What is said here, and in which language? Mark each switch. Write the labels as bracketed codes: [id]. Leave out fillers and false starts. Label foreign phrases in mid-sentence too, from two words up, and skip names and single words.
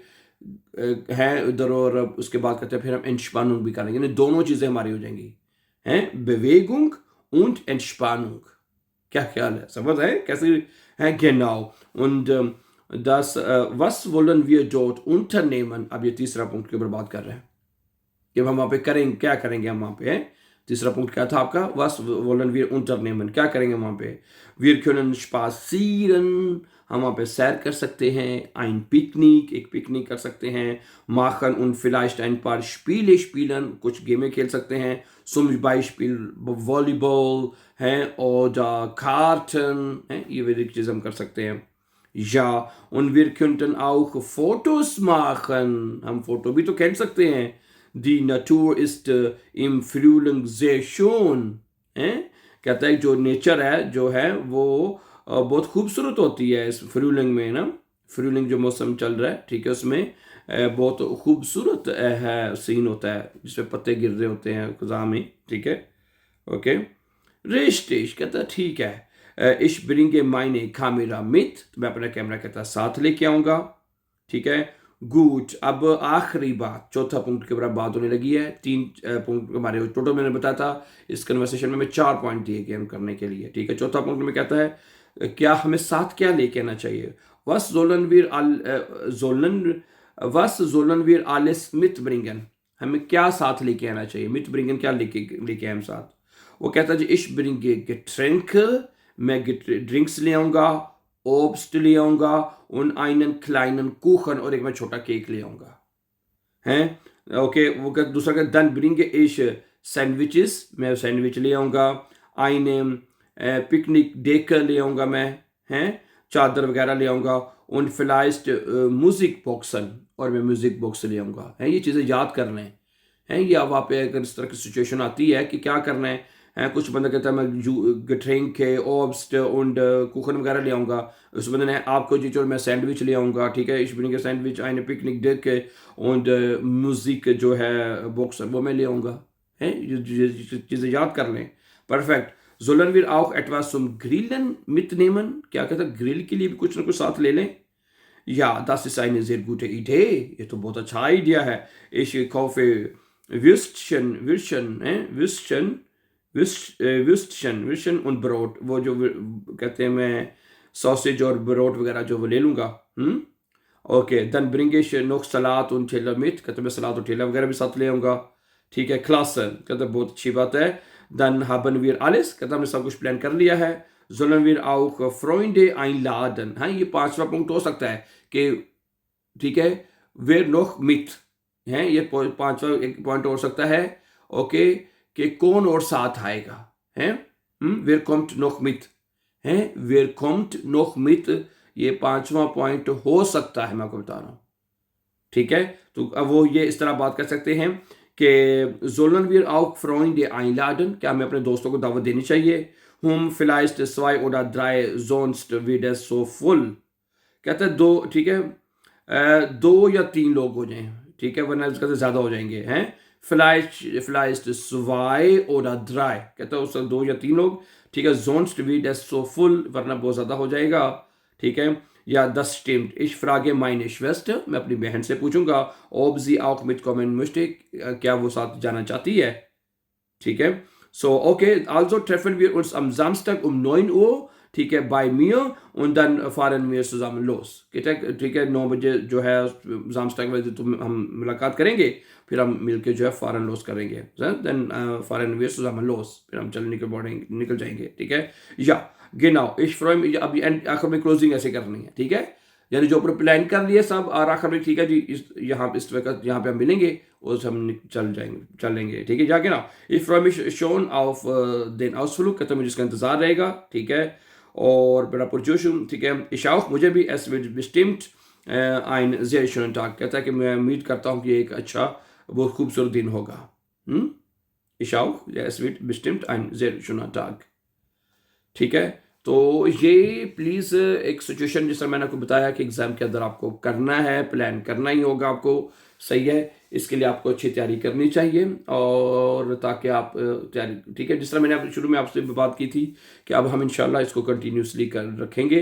[hi] हैं उधर, और उसके बाद कहते हैं फिर हम एंटस्पानुंग भी करेंगे, यानी दोनों चीज़ें हमारी हो जाएंगी, हैं [de] Bewegung und Entspannung. [hi] क्या ख्याल है, समझ है कैसे है? [de] genau und das was wollen wir dort unternehmen, [hi] अब ये तीसरा पॉइंट के ऊपर बात कर रहे हैं कि हम वहाँ पे करेंगे, क्या करेंगे हम वहाँ पे, है। तीसरा पॉइंट क्या था आपका, [de] was wollen wir unternehmen, [hi] क्या करेंगे वहाँ पे। [de] wir können spazieren, [hi] हम वहाँ पे सैर कर सकते हैं, [de] ein Picknick, [hi] एक पिकनिक कर सकते हैं, [de] machen und vielleicht ein paar Spiele spielen, [hi] कुछ गेमें खेल सकते हैं, [de] zum Beispiel Volleyball [hi] है, [de] oder Karten [hi] है, ये भी चीज़ हम कर सकते हैं। [de] ja und wir könnten auch Fotos machen, [hi] हम फोटो भी तो खेल सकते हैं। [de] Die Natur ist im Frühling sehr schön, [hi] कहता है जो नेचर है जो है वो बहुत खूबसूरत होती है इस फ्रूलिंग में ना, फ्रूलिंग जो मौसम चल रहा है, ठीक है, उसमें बहुत खूबसूरत है सीन होता है जिसमें पत्ते गिर रहे होते हैं खुदा में, ठीक है। ओके रिश्तेश कहता है ठीक है, [de] ich bringe meine Kamera mit, [hi] तो मैं अपना कैमरा कहता है साथ लेके आऊँगा, ठीक है। गुड, अब आखिरी बात, चौथा पॉइंट के बराबर बात होने लगी है। 3 पॉइंट हमारे टोटल मैंने बताया था इस कन्वर्सेशन में 4 पॉइंट दिए गए हम करने के लिए, ठीक है। चौथा पॉइंट में कहता है क्या हमें साथ क्या लेके आना चाहिए, [de] was sollen wir alles mitbringen, [hi] हमें क्या साथ लेके आना चाहिए, mitbringen क्या लेके आए हम साथ। वो कहता है जी [de] ich bringe Getränke, [hi] मैं ड्रिंक्स ले आऊँगा, Obst ले आऊँगा, [de] und einen kleinen Kuchen, [hi] और एक मैं छोटा केक ले आऊँगा, हैं। ओके वो क्या दूसरा क्या, [de] dann bringe ich Sandwiches, [hi] मैं सैंडविच ले आऊँगा, [de] eine Picknickdecke [hi] ले आऊँगा मैं, हैं, चादर वगैरह ले आऊँगा, [de] und vielleicht Musikboxen, [hi] और मैं म्यूज़िक बॉक्स ले आऊँगा, हैं। ये चीज़ें याद करना है, ये वहाँ पे अगर इस तरह की सिचुएशन आती है कि क्या करना है, कुछ बंदा कहता है मैं [de] Getränke, Obst und Kuchen [hi] वगैरह ले आऊँगा, उस बंदे ने आपको जी चलो मैं सैंडविच ले आऊँगा, ठीक है, [de] ich bringe Sandwich, eine Picknickdecke und [hi] म्यूज़िक जो है बॉक्स वो मैं ले आऊँगा, हैं, ये चीज़ें याद कर लें। परफेक्ट। [de] sollen wir auch etwas zum Grillen mitnehmen? [hi] क्या कहता है, ग्रिल के लिए भी कुछ ना कुछ साथ ले लें। [de] Ja, das ist eine sehr gute Idee. [hi] ये तो बहुत अच्छा आइडिया है। [de] Ich kaufe Würstchen und Brot। [hi] वो जो कहते हैं, मैं सॉसेज और ब्रोट वगैरह जो वो ले लूँगा। ओके, [de] dann bringe ich noch Salat und Teller mit। [hi] कहते हैं मैं सलाद और ठेला वगैरह भी साथ ले आऊँगा। ठीक है, klasse। कहते हैं बहुत अच्छी बात है। [de] Dann haben wir alles। [hi] कहते हैं हमने सब कुछ प्लान कर लिया है। [de] sollen wir auch Freunde einladen। [hi] हाँ, ये 5वां पॉइंट हो सकता है कि ठीक है, [de] wer noch mit [hi] है, ये 5वां एक पॉइंट हो सकता है। ओके, कि कौन और साथ आएगा है। [de] wer kommt noch mit है, wer kommt noch mit, [hi] ये 5वां पॉइंट हो सकता है, मैं आपको बता रहा हूँ। ठीक है, तो अब वो ये इस तरह बात कर सकते हैं कि [de] sollen wir auch Freunde einladen, [hi] क्या हमें अपने दोस्तों को दावत देनी चाहिए। [de] vielleicht 2 oder 3 sonst wird es so voll। [hi] कहते हैं 2, ठीक है, 2 या 3 लोग हो जाएं, ठीक है, वरना इसका ज़्यादा हो जाएंगे हैं। [de] vielleicht 2 oder 3, [hi] कहते हैं उससे 2 या 3 लोग, ठीक है। [de] sonst wird es so voll, [hi] वरना बहुत ज़्यादा हो जाएगा, ठीक है। [de] या das stimmt, ich frage meine Schwester, [hi] मैं अपनी बहन से पूछूंगा, [de] ob sie auch mitkommen möchte, [hi] क्या वो साथ जाना चाहती है, ठीक है। [de] So, okay, also treffen wir uns am Samstag um 9 Uhr, [hi] ठीक है, [de] bei mir, und dann fahren wir zusammen los। [hi] ठीक है, 9 बजे जो है samstag बजे तो हम मुलाकात करेंगे, फिर हम मिलके जो है [de] fahren los [hi] करेंगे। [de] Dann fahren wir zusammen los, [hi] फिर हम निकल जाएंगे, ठीक है। [de] Ja, genau, ich freue mich। [hi] अभी आखिर में क्लोजिंग ऐसे करनी है, ठीक है, यानी जो ऊपर प्लान कर लिए सब, और आखिर में ठीक है जी, इस वक्त यहाँ पे हम मिलेंगे और हम चल लेंगे, ठीक है। जाके ना, [de] ich freue mich schon auf den Ausflug, [hi] कहते मुझे इसका इंतजार रहेगा, ठीक है। और मेरा पुरजोशुम, ठीक है, [de] ich auch, [hi] मुझे भी, [de] es wird bestimmt ein sehr schöner Tag, [hi] कहता है कि मैं उम्मीद करता हूँ कि एक अच्छा बहुत खूबसूरत दिन होगा। [de] ich auch, es wird bestimmt ein sehr schöner Tag, [hi] ठीक है। तो ये प्लीज़ एक सिचुएशन जिस तरह मैंने आपको बताया कि एग्ज़ाम के अंदर आपको करना है, प्लान करना ही होगा आपको, सही है। इसके लिए आपको अच्छी तैयारी करनी चाहिए, और ताकि आप तैयारी, ठीक है, जिस तरह मैंने शुरू में आपसे बात की थी कि अब हम इंशाल्लाह इसको कंटिन्यूसली कर रखेंगे।